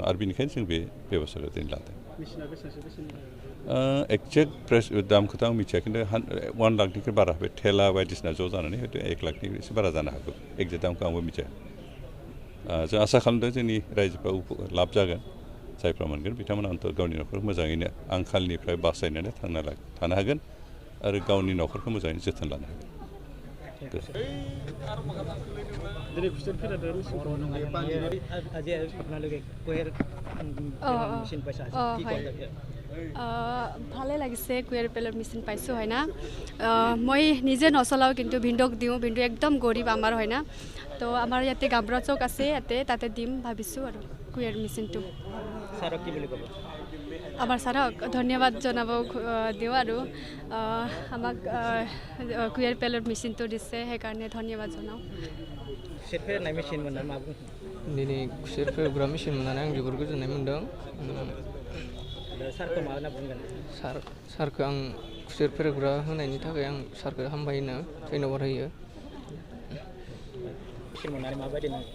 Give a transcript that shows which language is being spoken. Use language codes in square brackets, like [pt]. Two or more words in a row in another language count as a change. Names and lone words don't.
[brx] आरो बेनिखायनो जों बे बेब'स्थाखौ दिनै लादों। [en] exact price [brx] दामखौथ' आं मिथिया, खिन्थु 1 लाखनिख्रुइ बारा, बे थेला बायदिसिना ज' जानानै हयथ' 1 लाखनि एसे बारा जानो हागौ। एक्जेक्ट दामखौ आंबो मिथिया। जों आसा खालामदों जोंनि रायजोफ्रा लाब जागोन, जायफ्रा मोनगोन बिथांमोना अन्तत' गावनि न'खरखौ मोजाङैनो आंखालनिफ्राय बासायनानै थानो हागोन आरो गावनि न'खरखौ मोजाङै जोथोन लानो हागोन। [as] ভালে লাগিছে কুৱেৰ পেলৰ মেচিন পাইছোঁ হয় না। মই নিজে নচলাওঁ, কিন্তু ভিনদক দিওঁ, ভিনদ একদম গৰীব আমাৰ হয় না। তো আমাৰ ইয়াতে গামৰা চৌক আছে, তাতে দিম ভাবিছোঁ আৰু কুৱেৰ মেচিনটো। ছাৰক কি বুলি ক'ব? আমাৰ ছাৰক ধন্যবাদ জনাব দিওঁ আৰু আমাক কুৱেৰ পেলৰ মেচিনটো দিছে, সেইকাৰণে ধন্যবাদ জনাওঁ। [brx] खुसेर फेरेदनाय मेसिन मोनना मा बुंनो? दिनै खुसेर फेरेदग्रा मेसिन मोननानै आं जोबोर गोजोननाय मोन्दों। सारखौ मा होनना बुंगोन? सारखौ आं खुसेर फेरेदग्रा होनायनि थाखाय आं सारखौ हामबाय होनो धन्यबाद होयो। मेसिन मोननानै माबायदि नाङो?